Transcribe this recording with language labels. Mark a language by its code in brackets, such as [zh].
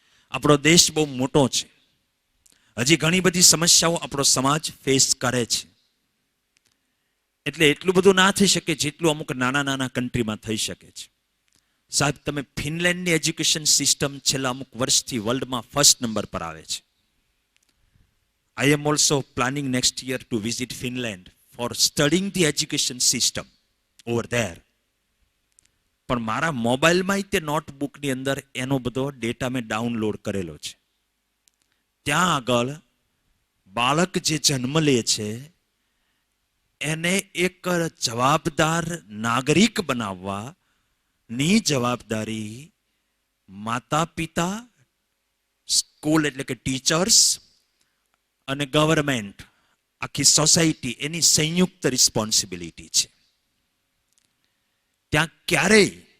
[gu] આપણો દેશ બહુ મોટો છે. હજી ઘણી બધી સમસ્યાઓ આપણો સમાજ ફેસ કરે છે. એટલે એટલું બધું ના થઈ શકે જેટલું અમુક નાના કન્ટ્રીમાં થઈ શકે છે. સાહેબ, તમે ફિનલેન્ડની એજ્યુકેશન સિસ્ટમ છેલ્લા અમુક વર્ષથી વર્લ્ડમાં 1st નંબર પર આવે છે. [en] I am also planning next year to visit Finland for studying the education system over there. [gu] પણ મારા મોબાઈલમાં તે નોટબુકની અંદર એનો બધો ડેટા મેં ડાઉનલોડ કરેલો છે. ત્યાં આગળ બાળક જે જન્મ લે છે એને એક જવાબદાર નાગરિક બનાવવાની જવાબદારી માતા પિતા, સ્કૂલ એટલે કે ટીચર્સ અને ગવર્મેન્ટ, આખી સોસાયટી, એની સંયુક્ત રિસ્પોન્સિબિલિટી છે. ત્યાં ક્યારેય